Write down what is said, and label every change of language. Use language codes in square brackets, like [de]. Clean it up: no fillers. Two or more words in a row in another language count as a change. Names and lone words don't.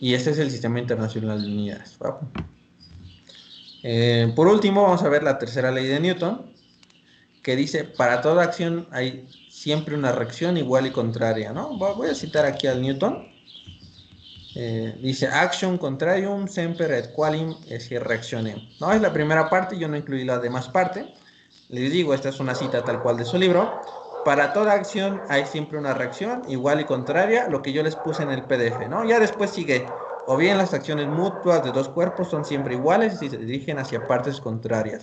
[es] Y este es el Sistema Internacional de Unidades. ¿Va? Por último, vamos a ver la tercera ley de Newton, que dice, para toda acción hay siempre una reacción igual y contraria, ¿no? Voy a citar aquí al Newton. [la] Dice, action contrarium semper et qualim esse reactionem. [es] No, es la primera parte, yo no incluí la demás parte. Les digo, esta es una cita tal cual de su libro. Para toda acción hay siempre una reacción igual y contraria, lo que yo les puse en el PDF, ¿no? Ya después sigue, o bien las acciones mutuas de dos cuerpos son siempre iguales y se dirigen hacia partes contrarias.